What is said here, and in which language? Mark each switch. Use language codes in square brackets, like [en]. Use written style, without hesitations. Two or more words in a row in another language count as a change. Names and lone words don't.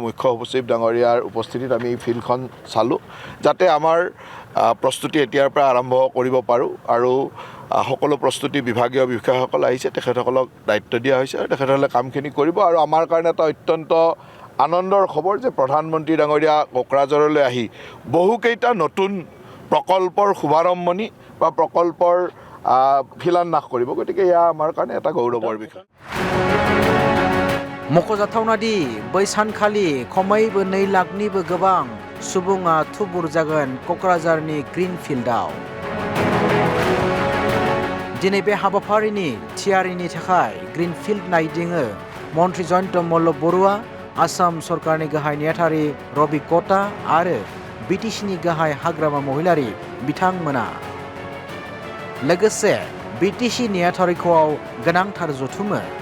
[as] মুখ্য সচিব ডাঙৰীয়াৰ উপস্থিতিত আমি ফিল্ডখন চালো যাতে আমাৰ প্ৰস্তুতি এতিয়াৰ পৰা আৰম্ভ কৰিব পাৰো আৰু সকলো প্ৰস্তুতি বিভাগীয় বিষয়াসকল আহিছে তেখেতসকলক দায়িত্ব দিয়া হৈছে আৰু তেখেতসকলে কামখিনি কৰিব আৰু আমাৰ কাৰণে এটা অত্যন্ত আনন্দৰ খবৰ যে প্ৰধানমন্ত্ৰী ডাঙৰীয়া কোকৰাঝাৰলৈ আহি বহুকেইটা নতুন প্ৰকল্পৰ শুভাৰম্ভণি বা প্ৰকল্পৰ শিলান্যাস কৰিব গতিকে এয়া আমাৰ কাৰণে এটা গৌৰৱৰ বিষয় [brx] मख'जाथावना दि बै सानखालि खमैबो 2 लाखनिबो गोबां सुबुङा थुबुर जागोन क'क्राझारनि ग्रीनफिल्डआव दिनै बे हाबाफारिनि थियारिनि थाखाय ग्रीनफिल्ड नायदिङो मन्त्री जयन्त मल्ल बरुवा आसाम सरकारनि गाहाय नेहाथारि रबि कटा आरो बिटिसिनि गाहाय हाग्रामा महिलारि बिथांमोना लोगोसे बिटिसि नेहाथारिखौआव गोनांथार जथुमो